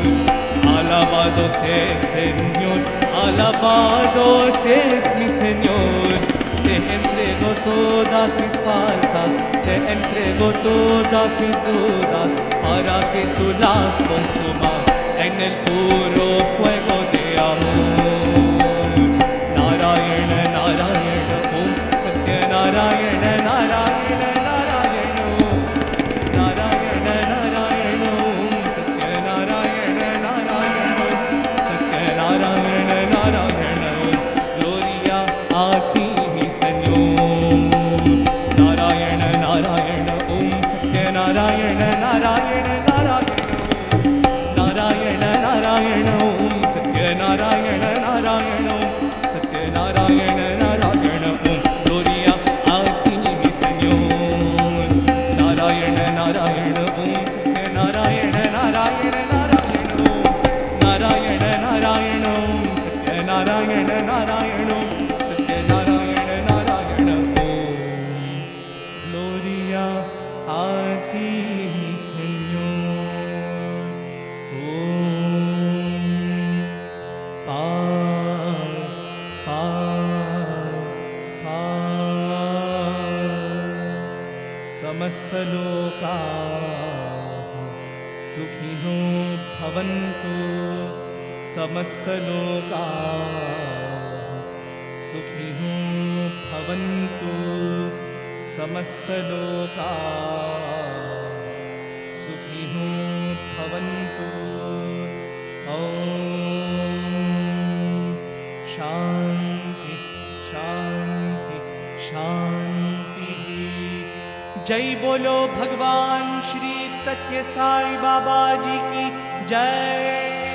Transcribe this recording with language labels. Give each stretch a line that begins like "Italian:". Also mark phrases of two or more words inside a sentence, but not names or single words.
Spanish: Alabado seas, Señor, alabado seas, mi Señor. Te entrego todas mis faltas, te entrego todas mis dudas, para que tú las consumas en el puro fuego de amor.
Sanskrit: Narayana, Narayana, Om Satya Narayana, Narayana, Narayana, Narayana, Narayana, Om Satya Narayana, Narayana, Satya Narayana, Narayana.
Spanish: Gloria a ti, mi Señor.
Sanskrit: Narayana, Narayana, Om Satya Narayana, Narayana, Narayana, Narayana, Narayana, Om Satya Narayana, Narayana, Satya Narayana, Narayana, Om.
Spanish: Gloria a ti, mi Señor.
Sanskrit: Narayana, Narayana, Om Satya Narayana, Narayana, Narayana, Om. Narayana, Narayana, Om Satya Narayana, Narayana, Om. Satya Narayana, Narayana, Om.
Spanish: Gloria a ti, mi Señor. Om. Paz, paz, paz.
Sanskrit: समस्तलोकाः सुखिनो भवन्तु, समस्तलोकाः सुखिनो भवन्तु, समस्तलोकाः सुखिनो भवन्तु। ॐ शान्ति शान्ति शान्तिः।
Hindi: जय बोलो भगवान श्री सत्य साई बाबा जी की जय।